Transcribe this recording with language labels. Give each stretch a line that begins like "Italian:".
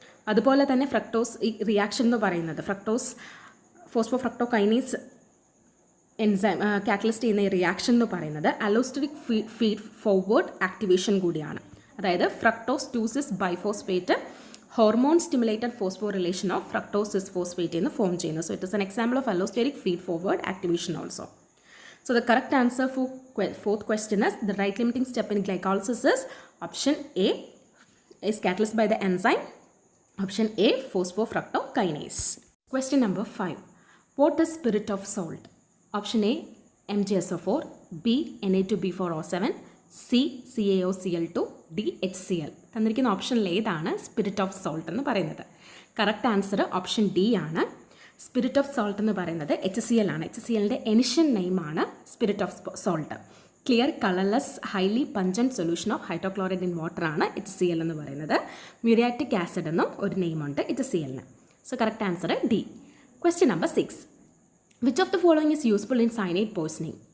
Malayalam: അതുപോലെ തന്നെ ഫ്രക്ടോസ് ഈ റിയാക്ഷൻ എന്ന് പറയുന്നത് ഫോസ്ഫോഫ്രക്ടോകൈനേസ് എൻസൈം കാറ്റലിസ്റ്റ് ചെയ്യുന്ന ഈ റിയാക്ഷൻ എന്ന് പറയുന്നത് അലോസ്റ്ററിക് ഫീഡ് ഫോർവേഡ് ആക്ടിവേഷൻ കൂടിയാണ്. അതായത് fructose 2,6 biphosphate hormone stimulated phosphorylation of fructose 6 phosphate എന്ന് ഫോം ചെയ്യുന്നു.
English: So it is an example of allosteric feed forward activation also. So the correct answer for fourth question is the rate limiting step in glycolysis is option A is catalyzed by the enzyme. Option A, phosphofructokinase. Question number 5. What is spirit of salt? Option A, MgSO4, B, Na2B4O7, C, CaOCl2, D, HCl.
Malayalam: തന്നിരിക്കുന്ന ഓപ്ഷനിൽ ഏതാണ് spirit of salt എന്ന് പറയുന്നത്? Correct answer option D ആണ്. Spirit of salt എന്ന് പറയുന്നത് HCl ആണ്. HClൻ്റെ എനിഷ്യൻ നെയിമാണ് spirit of salt.
English: clear colourless highly pungent solution of hydrochloride in water
Malayalam: ആണ് HCl എന്ന് പറയുന്നത്. മ്യൂരിയാറ്റിക് ആസിഡ് എന്നും ഒരു നെയിമുണ്ട് HClന്. So correct answer D. Question number 6.
English: Which of the following is useful in cyanide poisoning?